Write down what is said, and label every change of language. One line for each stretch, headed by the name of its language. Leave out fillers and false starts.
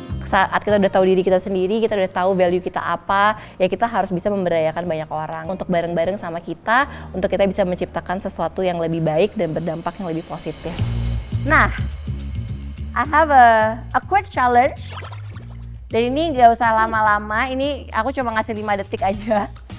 Indonesian: Saat kita udah tahu diri kita sendiri, kita udah tahu value kita apa, ya kita harus bisa memberdayakan banyak orang untuk bareng-bareng sama kita, untuk kita bisa menciptakan sesuatu yang lebih baik dan berdampak yang lebih positif.
English: Nah, I have a quick challenge.
Indonesian: Dan ini gak usah lama-lama, ini aku cuma ngasih 5 detik aja.